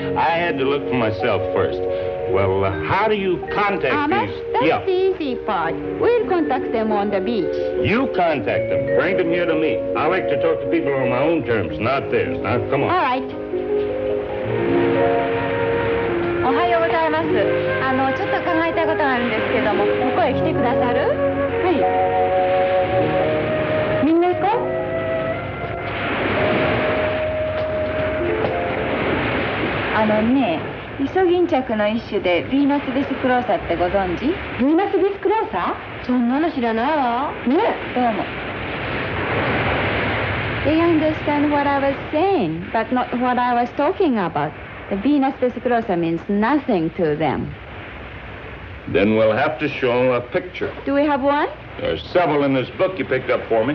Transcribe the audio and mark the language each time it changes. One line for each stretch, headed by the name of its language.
English: I had to look for myself first. Well, how do you contact Amas, these? that's the easy part. We'll contact them on the beach. You contact them. Bring them here to me. I like to talk to people on my own terms, not theirs. Now, come on. All right.
Japanese: おはようございます。ちょっと考えたいことがあるんですけども、ここへ来てくださる？はい。みんな行こう。ね、イソギンチャクの一種でヴィーナスベスクローサってご存知？ヴィーナスベスクローサ？そんなの知らないわ。ね、どうも。
English: They understand what I was saying, but not what I was talking about. The Venus vesiclosa means nothing to them. Then we'll have to show them a picture. Do we have one? There's several in this book you picked up for me.